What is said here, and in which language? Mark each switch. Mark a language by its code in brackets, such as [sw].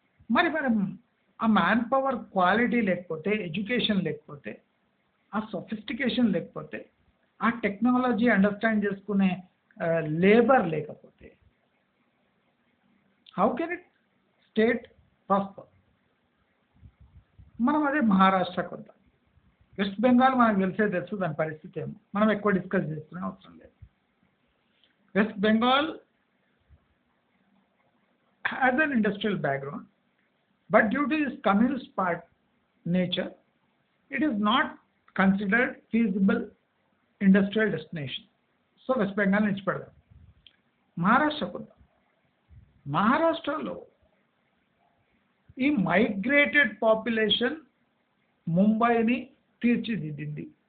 [te] మరి ఆ man power quality లేకపోతే, ఎడ్యుకేషన్ లేకపోతే, ఆ సొఫిస్టికేషన్ లేకపోతే, ఆ టెక్నాలజీ అండర్స్టాండ్ చేసుకునే లేబర్ లేకపోతే [en] How can it state prosper? [te] మనం అదే మహారాష్ట్రకు వద్దాం. వెస్ట్ బెంగాల్ మనకు తెలుసు దాని పరిస్థితి ఏమో, మనం ఎక్కువ డిస్కస్ చేసుకునే అవసరం లేదు. [en] West Bengal has an industrial background, but due to its communist part nature, it is not considered feasible industrial destination. [te] So West Bengal నుంచి పడదాం. మహారాష్ట్రకు వద్దాం. మహారాష్ట్రలో ఈ మైగ్రేటెడ్ పాపులేషన్ ముంబైని తీర్చిదిద్దింది.